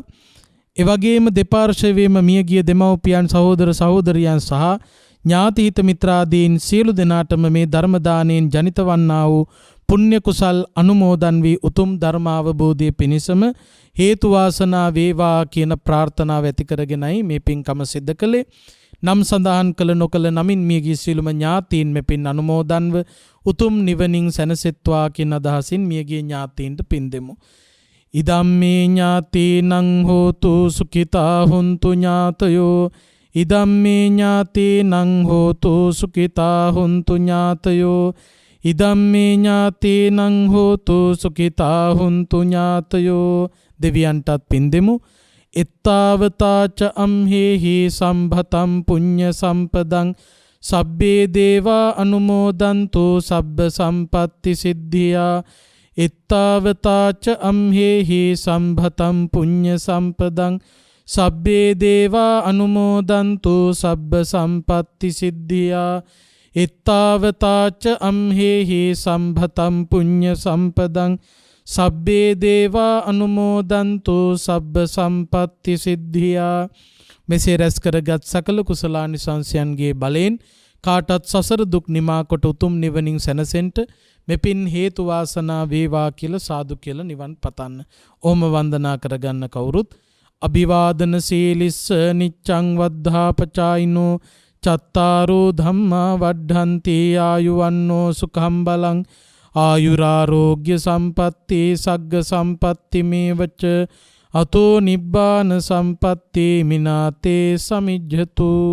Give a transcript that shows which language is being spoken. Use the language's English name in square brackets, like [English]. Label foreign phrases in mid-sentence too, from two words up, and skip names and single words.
[Sinhala] එවැගේම දෙපාර්ශවයේම මියගිය දෙමව්පියන් සහෝදර සහෝදරියන් සහ ඥාති හිත මිත්‍රාදීන් සියලු දෙනාටම මේ ධර්ම දාණයෙන් ජනිත වන්නා වූ පුණ්‍ය කුසල් අනුමෝදන් වී උතුම් ධර්මාවබෝධය පිණිසම හේතු වාසනා වේවා කියන ප්‍රාර්ථනාව ඇති කරගෙනයි මේ පින්කම සිද්ධ කළේ. නම් සඳහන් කළ නොකළ නමින් මියගිය සියලුම ඥාතීන් මේ පින් අනුමෝදන්ව උතුම් නිවනින් සැනසෙත්වා කියන අදහසින් මියගිය ඥාතීන්ට පින් දෙමු. [Pali] ඉදම්මේ ඥාතීනං හෝතු සුඛිතා හුන්තු ඥාතයෝ ඉදම්මේ ඥාතීනං හෝතු සුඛිතා හුන්තු ඥාතයෝ ඉදම්මේ ඥාතීනං හෝතු සුඛිතා හුන්තු ඥාතයෝ. [Sinhala] දෙවියන්ටත් පින් දෙමු. [Pali] එත්තාවතාච අම්හෙහි සම්භතම් පුඤ්ඤ සම්පදං සබ්බේ දේවා අනුමෝදන්තු සබ්බ සම්පත්ති සිද්ධියා. එත්තාවතාච අම්හෙහි සම්භතම් පුඤ්ඤ සම්පදං සබ්බේ දේවා අනුමෝදන්තු සබ්බ සම්පත්ති සිද්ධියා. එත්තාවතාච අම්හෙහි සම්භතම් පුඤ්ඤ සම්පදං සබ්බේ දේවා අනුමෝදන්තු සබ්බ සම්පත්ති සිද්ධියා. [Sinhala] මෙසේ රැස් කරගත් සකල කුසලානිසංසයන්ගේ බලයෙන් කාටත් සසර දුක් නිමා කොට උතුම් නිවනින් සැනසෙන්ට මෙපින් හේතු වාසනා වේවා කියලා සාදු කියලා නිවන් පතන්න. ඕම වන්දනා කරගන්න කවුරුත් [Pali] අභිවාදන සීලිස්ස නිච්ඡං වද්ධාපචායිනෝ චත්තාරෝ ධම්මා වඩ්ඩන්ති ආයුවන්නෝ සුඛං බලං ආයුරාරෝග්‍ය සම්පatti සග්ග සම්පatti මේවච අතෝ නිබ්බාන සම්පatti මිනාතේ සමිජ්ජතු.